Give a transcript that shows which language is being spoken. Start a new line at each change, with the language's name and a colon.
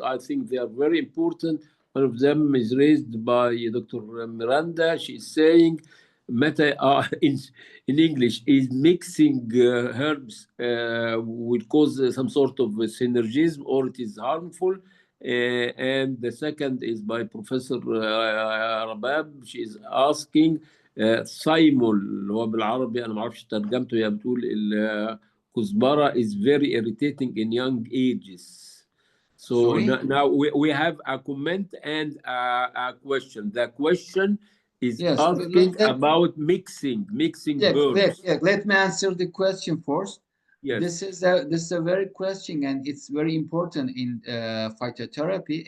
English: I think they are very important. One of them is raised by Dr. Miranda. She's saying, in English, is mixing herbs will cause some sort of synergism or it is harmful? And the second is by Professor Rabab. She is asking,
Arabic: ثايمول اللي هو بالعربي انا ما اعرفش ترجمته، هي بتقول الكزبره
English: is very irritating in young ages. So now we have a comment and a question. The question is asking about mixing herbs. Let me answer the question first. Yes. This is a very question, and it's very important in phytotherapy.